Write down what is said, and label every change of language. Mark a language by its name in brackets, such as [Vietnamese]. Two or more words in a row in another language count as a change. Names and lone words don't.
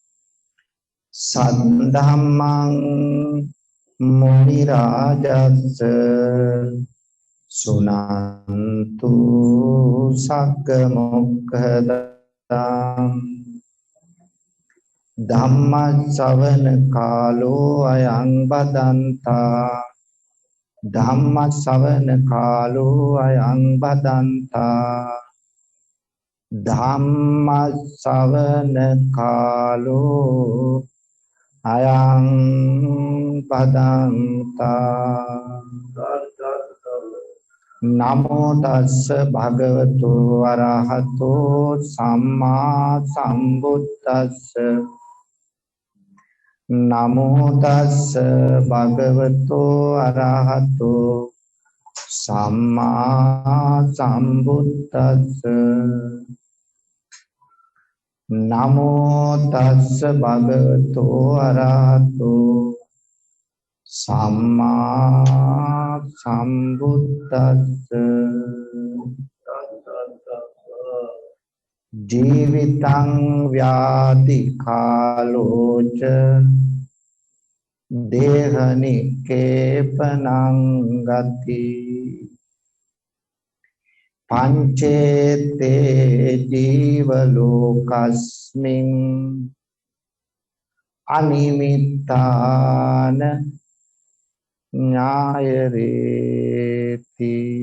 [Pali] සද්ධම්මං මුනි රාජස්ස සුනන්තු සග්ග මොක්ඛදං ධම්ම ශ්‍රවණ කාලෝ අයං බදන්තා. ධම්ම ශ්‍රවණ කාලෝ අයං බදන්තා. ධම්ම ශ්‍රවණ කාලෝ අයං බදන්තා. නමෝ තස්ස භගවතු වරහතෝ සම්මා සම්බුද්දස්ස. නමෝ තස්ස භගවතු අරහතෝ සම්මා සම්බුද්දස්ස. නමෝ තස්ස භගවතු අරහතෝ සම්මා සම්බුද්දස්ස. ජීවිතං ව්‍යාධි කාලෝච දේහනිකේපනං ගති. පංචේතේ ජීව ලෝකස්මින් අනිමිත්තාන ඥායරේති.